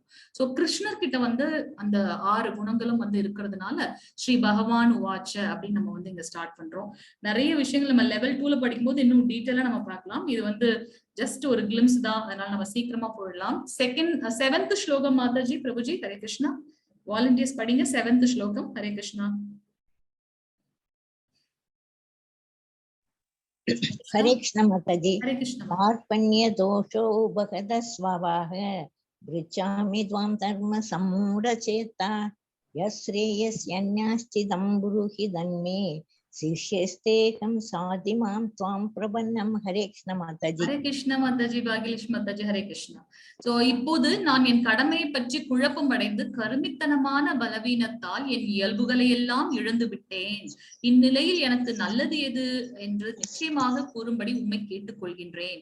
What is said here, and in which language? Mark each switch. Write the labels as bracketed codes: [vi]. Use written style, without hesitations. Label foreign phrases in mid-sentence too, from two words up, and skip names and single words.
[ta] சோ கிருஷ்ணர் கிட்ட வந்து அந்த 6 குணங்களும் வந்து இருக்கிறதுனால [sa] श्री भगवान् उवाच [ta] அப்படின்னு நம்ம வந்து இங்க ஸ்டார்ட் பண்றோம். நிறைய விஷயங்கள் நம்ம லெவல் 2ல படிக்கும்போது இன்னும் டீட்டெயிலா நம்ம பார்க்கலாம். இது வந்து ஜஸ்ட் ஒரு கிளிம்ஸ் தான், அதனால நம்ம சீக்கிரமா போயிடலாம். 7th ஸ்லோகம் மாதாஜி பிரபுஜி. [sa] हरे कृष्णा. [ta] வாலண்டியர்ஸ் படிங்க 7th ஸ்லோகம். [sa] हरे कृष्णा. हरे कृष्ण माताजी. हरे कृष्ण. कार्पण्य दोषो बहद स्वभाव पृच्छामि त्वां धर्म सम्मूढ़ चेता यश्रेयस्यन्याश्चिदं ब्रूहि धन्मे शिष्यस्तेकं साधि मां त्वां प्रपन्नं. हरे कृष्ण माताजी. हरे कृष्ण [ta] மாதாஜி. பாகியலட்சுமி மாதாஜி. [sa] हरे कृष्णा. [ta] சோ இப்போது நான் என் கடமையை பற்றி குழப்பம் அடைந்து கருமித்தனமான பலவீனத்தால் என் இயல்புகளை எல்லாம் இழந்து விட்டேன். இந்நிலையில் எனக்கு நல்லது எது என்று நிச்சயமாக கூறும்படி உம்மை கேட்டுக்கொள்கின்றேன்.